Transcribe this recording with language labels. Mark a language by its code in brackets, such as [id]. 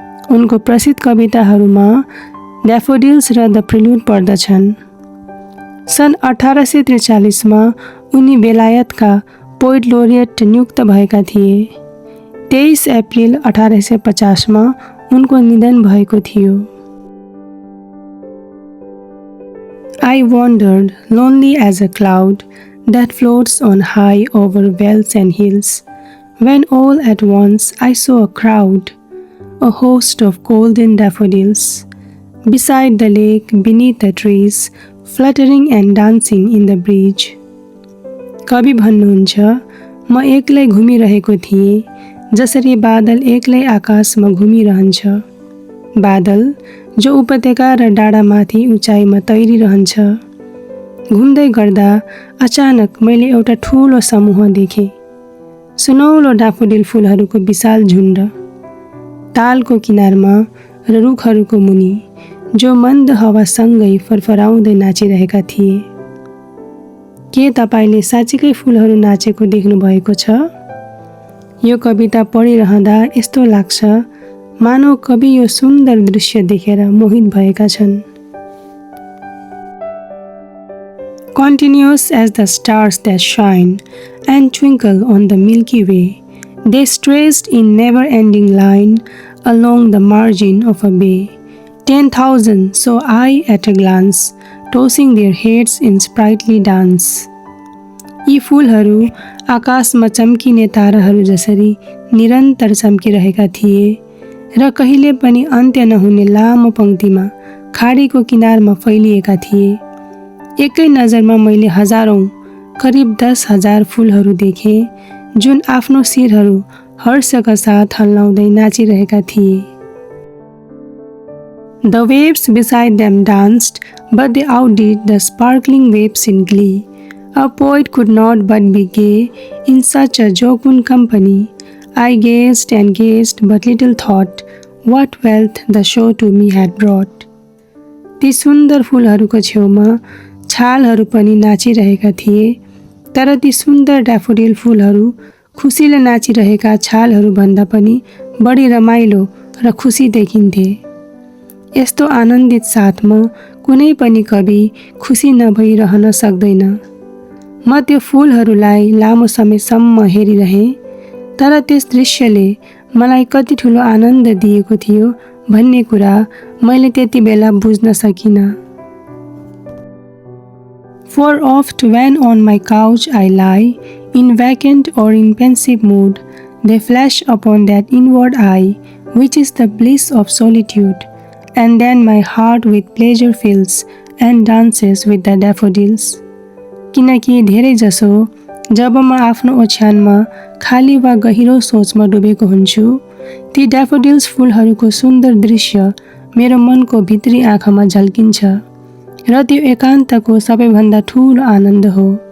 [ne] उनको प्रसिद्ध कविताहरूमा ड्याफोडिल्स र द प्रिल्युड पर्दछन्। सन् 1843 मा उनी बेलायतका पोइट लोरियट नियुक्त भएका थिए। 23 अप्रिल 1850 मा उनको निधन भएको थियो। [en] I wandered lonely as a cloud that floats on high over vales and hills, when all at once I saw a crowd, a host of golden daffodils, beside the lake, beneath the trees, fluttering and dancing in the breeze. [ne] कवि भन्नुहुन्छ, म एक्लै घुमिरहेको थिएँ, जसरी बादल एक्लै आकाशमा घुमिरहन्छ। बादल जो उपत्यका र डाँडामाथि उचाइमा तैरिरहन्छ। घुम्दै गर्दा अचानक मैले एउटा ठुलो समूह देखेँ। सुनौलो डाफोडिल फुलहरूको विशाल झुन्ड, तालको किनारमा र रुखहरूको मुनि, जो मन्द हावासँगै फरफराउँदै नाचिरहेका थिए। के तपाईले साँच्चीकै फुलहरू नाचेको देख्नु भएको छ? यो कविता पढिरहँदा यस्तो लाग्छ मानव कवि यो सुन्दर दृश्य देखेर मोहित भएका छन्। [en] Continuous as the stars that shine and twinkle on the Milky Way, they stretched in never-ending line along the margin of a bay. 10,000 saw I at a glance, tossing their heads in sprightly dance. [ne] यी फुलहरू आकाशमा चम्किने ताराहरू जसरी निरन्तर चम्किरहेका थिए र कहिले पनि अन्त्य नहुने लामो पंक्तिमा खाडीको किनारमा फैलिएका थिए। एकै नजरमा मैले हजारौं, करिब 10,000 फुलहरू देखेँ, जुन आफ्नो शिरहरू हर्षका साथ हल्लाउँदै नाचिरहेका थिए। [en] The waves beside them danced, but they outdid the sparkling waves in glee. A poet could not but be gay in such a jocund company. I gazed and gazed, but little thought what wealth the show to me had brought. [ne] ती सुन्दर फुलहरूको छेउमा छालहरू पनि नाचिरहेका थिए, तर ती सुन्दर daffodil फुलहरू खुसीले नाचिरहेका छालहरू भन्दा पनि बढी रमाइलो र खुसी देखिन्थे। यस्तो आनन्दित साथमा कुनै पनि कवि खुसी नभई रहन सक्दैन। म त्यो फुलहरूलाई लामो समयसम्म हेरिरहेँ, तर त्यस दृश्यले मलाई कति ठुलो आनन्द दिएको थियो भन्ने कुरा मैले त्यति बेला बुझ्न सकिनँ। [en] For oft when on my couch I lie, in vacant or in pensive mood, they flash upon that inward eye, which is the bliss of solitude, and then my heart with pleasure fills and dances with the daffodils. [ne] किनकि धेरै जसो जब म आफ्नो ओछ्यानमा खाली वा गहिरो सोचमा डुबेको हुन्छु, ती ड्याफोडिल्स फुलहरूको सुन्दर दृश्य मेरो मनको भित्री आँखामा झल्किन्छ र त्यो एकान्तको सबैभन्दा ठुलो आनन्द हो।